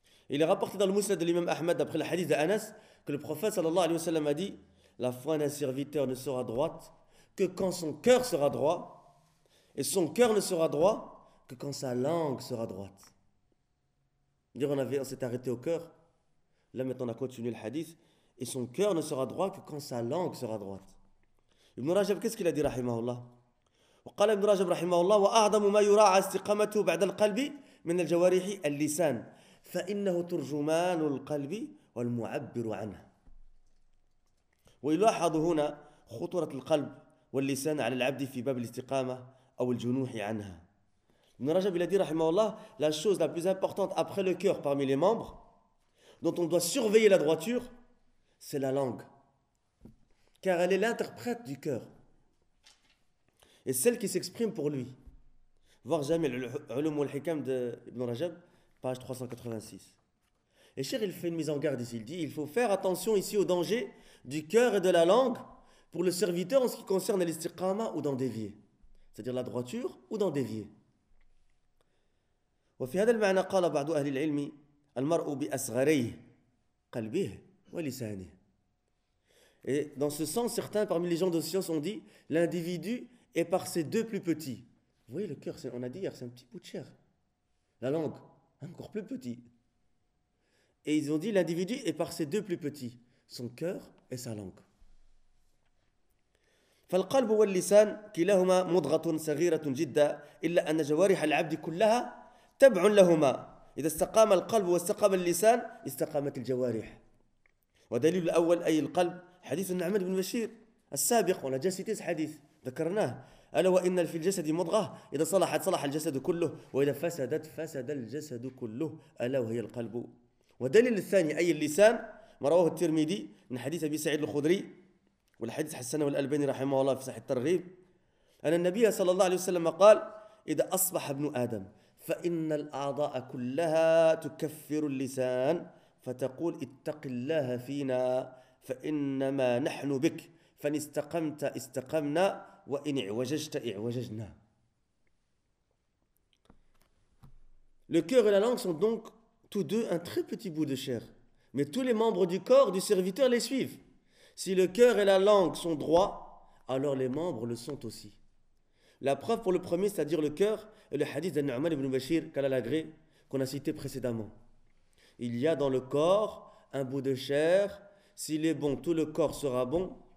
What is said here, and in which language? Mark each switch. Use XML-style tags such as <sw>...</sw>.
<fr>Il est rapporté dans le Musnad de l'imam Ahmad d'après le hadith d'Anas que le prophète sallallahu alayhi wa sallam a dit: la foi d'un serviteur ne sera droite que quand son cœur sera droit, et son cœur ne sera droit que quand sa langue sera droite. Dire, on avait, on s'est arrêté au cœur. Là, maintenant, on a continué le hadith. Et son cœur ne sera droit que quand sa langue sera droite. Ibn Rajab, qu'est-ce qu'il a dit, rahimahullah?</fr> <ar>وقال ابن رجب رحمه الله وأعظم ما يراعى استقامته بعد القلب من الجوارح اللسان فإنه ترجمان القلب والمعبر عنه ويلاحظ هنا خطورة القلب واللسان على العبد في باب الاستقامة أو الجنوح عنها ابن رجب</ar> <fr>il a dit رحمه الله la chose la plus importante après le cœur parmi les membres dont on doit surveiller la droiture c'est la langue car elle est l'interprète du cœur Et celle qui s'exprime pour lui. Voir Jamil Ulum al-Hikam de Ibn Rajab, page 386. Et cher, il fait une mise en garde ici. Il dit, il faut faire attention ici au danger du cœur et de la langue pour le serviteur en ce qui concerne l'istiqama ou d'en dévier. C'est-à-dire la droiture ou d'en dévier.</fr> <ar>وفي هذا المعنى قال بعض أهل العلم المرء بأصغري قلبه ولسانه.</ar> <fr>Et dans ce sens, certains parmi les gens de science ont dit, l'individu Et par ces deux plus petits. Vous voyez le cœur, on a dit hier, c'est un petit bout de chair. La langue, encore plus petit. Et ils ont dit l'individu est par ces deux plus petits, son cœur et sa langue.</fr> <ar>فالقلب واللسان كلاهما مضغة صغيرة جدا إلا أن جوارح العبد كلها تبع لهما إذا استقام القلب واستقام اللسان استقامت الجوارح. ودليل الأول أي القلب حديث النعمان بن بشير السابق ولا جاسيتيز حديث. ذكرناه ألا وإن في الجسد مضغة إذا صلحت صلح الجسد كله وإذا فسدت فسد الجسد كله ألا وهي القلب ودليل الثاني أي اللسان ما رواه الترمذي من حديث أبي سعيد الخدري والحديث حسنه الألباني رحمه الله في صحيح الترغيب أن النبي صلى الله عليه وسلم قال إذا أصبح ابن آدم فإن الأعضاء كلها تكفر اللسان فتقول اتق الله فينا فإنما نحن بك فَنِسْتَقَمْتَ إِسْتَقَمْنَا وَإِنِ عْوَجَجْتَ إِعْوَجَجْنَا</ar> <fr>Le cœur et la langue sont donc tous deux un très petit bout de chair. Mais tous les membres du corps du serviteur les suivent. Si le cœur et la langue sont droits, alors les membres le sont aussi. La preuve pour le premier, c'est-à-dire le cœur, est le hadith de Nu'man ibn Bashir, Kalalagré, qu'on a cité précédemment. Il y a dans le corps un bout de chair. S'il est bon, tout le corps sera bon.</fr>